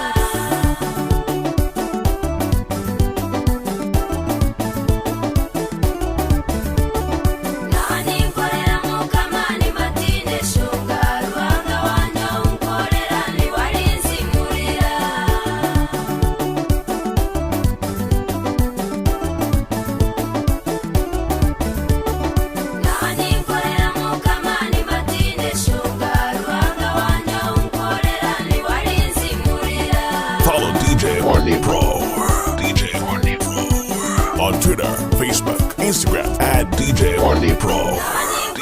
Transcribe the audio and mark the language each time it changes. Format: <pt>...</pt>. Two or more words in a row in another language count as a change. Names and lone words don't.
<nyn>nikorera mukama ni matine shonga ruhanga wanje unkorera ntiwari nzimurira nikorera mukama ni matine shonga ruhanga wanje unkorera ntiwari nzimurira</nyn> <en>Follow DJ Horny Pro. DJ Horny Pro. On Twitter, Facebook, Instagram at DJ Horny Pro.</en>